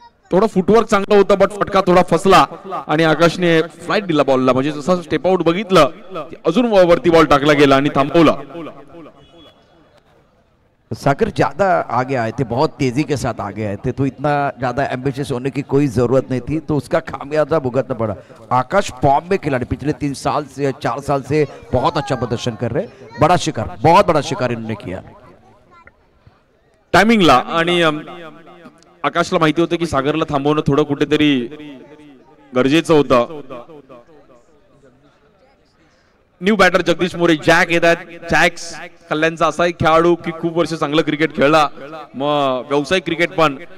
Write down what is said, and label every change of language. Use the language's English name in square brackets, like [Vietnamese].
[Marathi] थोडं फुटवर्क चांगलं होतं बट फटका थोडा फसला आणि आकाशने फ्लाइट दिला बॉलला. म्हणजे जसं स्टेप आउट बघितलं अजून वरती बॉल टाकला गेला आणि थांबवला. [Hindi] सागर ज्यादा आगे आए थे, बहुत तेजी के साथ आगे आए थे, तो इतना ज्यादा एम्बिशियस होने की कोई जरूरत नहीं थी, तो उसका खामियाजा भुगतना पड़ा. आकाश फॉर्म में खिलाड़ी पिछले 3 साल से 4 साल से बहुत अच्छा प्रदर्शन कर रहे. बड़ा शिकार, बहुत बड़ा शिकार इन्होंने किया [Marathi] टायमिंगला. आणि आकाशला माहिती होतं की सागरला थांबवणं थोडं कुठेतरी गरजेचं होतं. New batter Jagdish More jack येतात. जॅक्स कल्याणचा असा एक खेळाडू की खूप वर्ष चांगलं क्रिकेट खेळला, मग व्यावसायिक क्रिकेट पण.